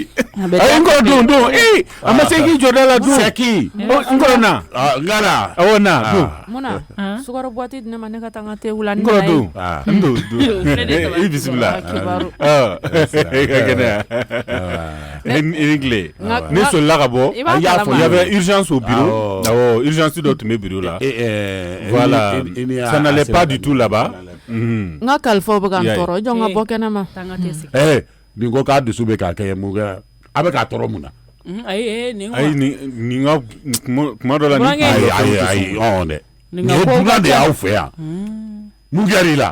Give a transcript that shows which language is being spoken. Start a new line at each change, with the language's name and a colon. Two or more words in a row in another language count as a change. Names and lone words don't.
Bambara: ayi n kɔrɔ don a ma se k'i jɔ da la don. sɛki. n kɔrɔ na. n ka na. awɔ na don. mun na sukaro boîte di ne ma ne ka taa n ka thé wula. n kɔrɔ don. n don i bisimila. i ka kɛnɛya. i ni tile. ne solila ka bɔ. a y'a fɔ
French: il y avait urgence au bureau.
Bambara: awɔ urgence dɔ tun bɛ bureau la.
French: voilà ça n'allait pas du tout là-bas.
Bambara: n ka kalifaw bɛ ka n tɔɔrɔ jɔn ka bɔ kɛnɛ ma. nin ko k'a dusu bɛ k'a kɛ mun kɛ a bɛ k'a tɔɔrɔ mun na. ayi nin ka kuma dɔ la ayi dɛ nin ye dunan de y'aw fɛ yan mun kɛra i la.